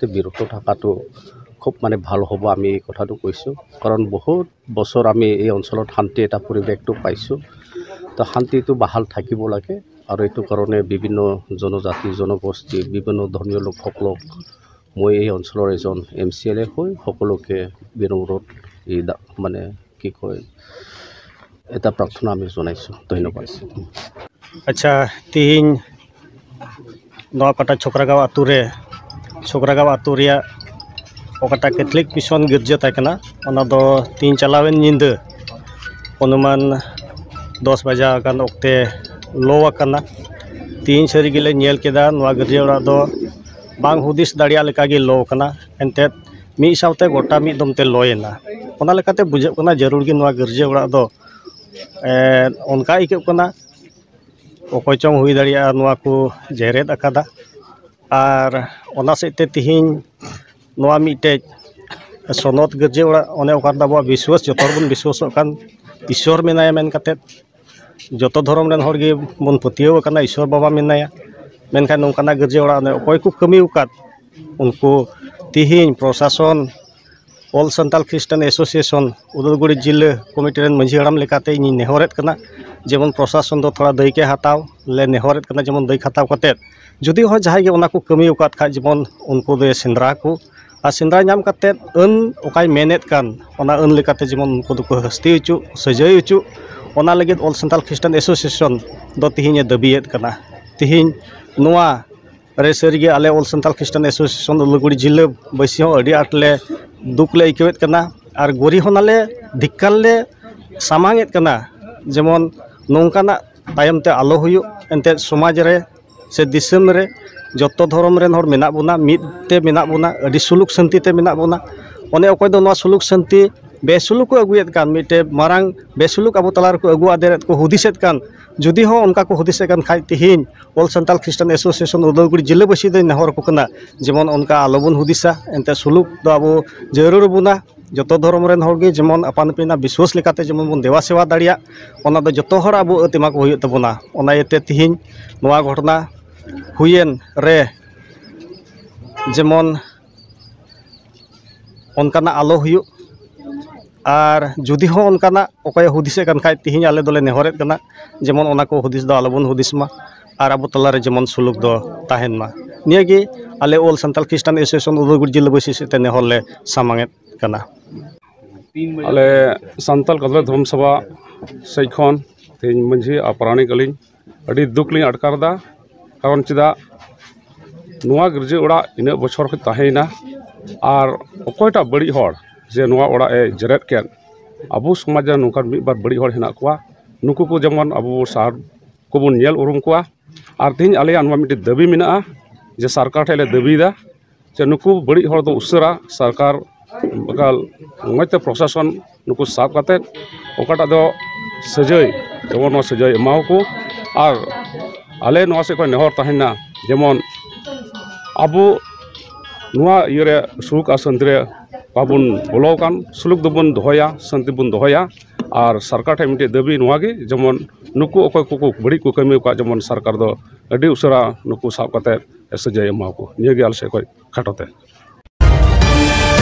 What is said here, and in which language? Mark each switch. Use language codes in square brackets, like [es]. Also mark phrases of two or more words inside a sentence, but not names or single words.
[as] বিৰত থকাটো খুব মানে ভাল হ'ব আমি এই কথাটো কৈছোঁ কাৰণ বহুত বছৰ আমি এই অঞ্চলত শান্তি এটা পৰিৱেশটো পাইছোঁ তো শান্তিটো বাহাল থাকিব লাগে আৰু এইটো কাৰণে বিভিন্ন জনজাতি জনগোষ্ঠী বিভিন্ন ধৰ্মীয় লোকসকলক মই এই অঞ্চলৰ এজন MCLA হৈ সকলোকে বিনম্ৰত এই মানে কি কয় এটা প্ৰাৰ্থনা আমি জনাইছোঁ ধন্যবাদ। [sat] আচ্ছা তিহিন নয়াপাটা ছোকরাগাঁও আতু রে ছোকরাগাঁও আতু রিয়া ওকাটা कैथलिक मिशन गिरजा ताकना ओना दो तीन चलावेन निंदा अनुमान 10 बजा कान ओक्ते लो आकना तीन सरी गिले नेल केदा नवा गिरजा ओड़ा दो बांग हुदिस दाड़िया लेका गे लो कना एनते मी सावते गोटा मी दमते लोयना ओना लेकाते बुझे कना जरूर गे नवा गिरजा ओड़ा दो उनका इके कना ओकोय चोंग हुई दाड़िया नवा को जेरेद अकादा और ओना सेते तिहिन नवा मिटे सनत गिरजा ओड़ा ओने ओकार दाबो विश्वास जतोर बन विश्वास कान ईश्वर मेनाया मेन काते जतो धर्म रेन हर गे बन पतियो काना ईश्वर बाबा मेनाया मेनखान नोंकाना गिरजा ओड़ा ने ओकोय को कमी उकात उनको तिहिन प्रशासन ऑल संताल ख्रिस्टान एसोसिएशन उदलगुड़ी जिले कमिटी रेन मंझी हड़ाम लेकाते इन नेहरेद कना जेमन प्रशासन दो थोड़ा दैके हाताव ले नेहरेद कना जेमन दैक हाताव काते जुदी हो जहां गे ओना को कमी उकात खा जेमन उनको दे सेंद्रा को आ सेंद्रा नाम काते अन ओकाय मेनेद कान ओना अन लेकाते जेमन उनको दो हस्ती उचु सजय उचु ओना लगिद ऑल संताल ख्रिस्टान एसोसिएशन दो तिहिन दबियेद कना तिहिन नोआ रेसरिगे आले ऑल संताल ख्रिस्टान एसोसिएशन उदलगुड़ी जिले बैसी हो अड़ी आटले दुखले इकेवेद कना और गोरी होनाले धिक्काले सामांगेद कना जेमन नोंकाना तायमते आलो हुयु एनते समाज रे से दिसम रे जतो धर्म रेन हर मेना बोना मिदते मेना बोना अड़ी सुलुक शांति ते मेना बोना ओने ओकोय दो नवा सुलुक शांति बेसुलुक को अगुयेद कान मिटे मारांग बेसुलुक आबो तलार को अगु आदेरत को हुदिसेद कान जुदी हो उनका को हुदिसे कान खाय तिहिन ऑल संताल ख्रिस्टान एसोसिएशन उदलगुड़ी जिले बसी दे नहर को कना जेमन उनका आलोबन हुदिसा एनते सुलुक दो आबो जरूर बुना जतो धर्म रेन हरगे जेमन आपान पिना विश्वास लेकाते जेमन बन देवा सेवा दाड़िया ओना दो जतो हर आबो अतिमा को हुयु तबना ओना एते तिहिन नवा घटना हुयेन रे जेमन उनकाना आलो हुयु और जुदी हो उनकाना ओकय हुदिसे कान खाय तिहिन आले दोले नेहरेद कना जेमन ओना को हुदिस दो आलोबन हुदिसमा और आबो तलारे जेमन सुलुक दो ताहेनमा नियागे आले ऑल संताल ख्रिस्टान एसोसिएशन उदलगुड़ी जिले बसी सेते नेहरले सामांगेद कना आले संताल कदला धर्म सभा सैखन तेज मंझी अपराणिक अलिंग अड़ी दुख लिंग अटकारदा कारण चेदा नोआ गिरजा ओड़ा इन बछर खो ताहेना और अकयटा बड़ी हर जे नोआ ओड़ा ए जेरेद केन आबो समाज नोंका मिद बार बड़ी हर हेना कोआ नुकु को जेमन आबो सार को बन नेल उरुम कोआ और तेज आलेया नोआ मिटे दाबी मेना जे सरकार ठेले दाबीदा जे नुकु बड़ी हर दो उसरा सरकार बगाल मजते प्रशासन नुकु साब काते ओकाटा दो सजय जेमन नो सजय एमाव को और आले नोआ से को नेहर ताहेना जेमन आबो नोआ इरे सुख आसंतरे बाबुन बोलोकान सुलुक दोबन दोहया शांति बन दोहया और सरकार ठे मिटे दाबी नोआगे जेमन नुकु अकय को बड़ी को कमी का जेमन सरकार दो अडी उसरा नुकु साब काते सजय एमाव को नियगे आल से को खाटोते